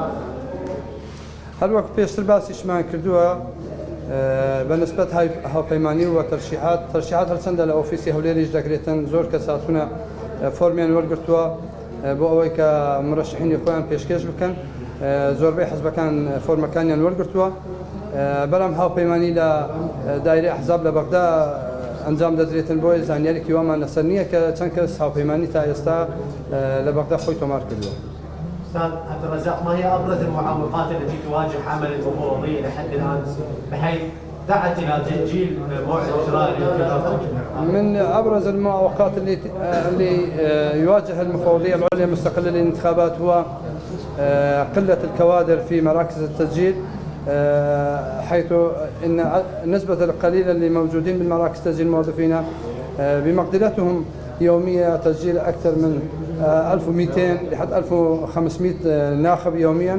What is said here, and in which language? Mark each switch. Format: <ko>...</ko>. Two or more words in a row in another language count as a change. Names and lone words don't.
<ckb>هەروەک پێشتر باسیشمان کردووە بەنسبەت هاوپەیمانی و تەرشیحات هەرچەندە لە ئۆفیسی هەولێریش دەکرێتن زۆر کەس هاتوونە فۆرمیان وەرگرتووە بۆ ئەوەی کە مرشحینی خۆیان پێشکەش بکەن. زۆربەی حزبەکان فۆرمەکانیان وەرگرتووە. بەڵام هاوپەیمانی لە دایرەی ئەحزاب لە بەغدا ئەنجام دەدرێتن بۆی زانیاریی وامان لەسەر نییە کە چەند کەس هاوپەیمانی تا ئێستا لە بەغدا خۆی تۆمار کردووە.</ckb> <ar>أستاذ عبد الرزاق، ما هي أبرز المعوقات التي تواجه عمل المفوضية لحد الآن بحيث دعت إلى تأجيل موعد إجراء الانتخابات؟ من أبرز المعوقات اللي يواجه المفوضية العليا المستقلة للانتخابات هو قلة الكوادر في مراكز التسجيل، حيث إن النسبة القليلة اللي موجودين بالمراكز تسجيل الموظفين بمقدرتهم يوميا تسجيل أكثر من 1200 لحد 1500 ناخب يوميا.</ar>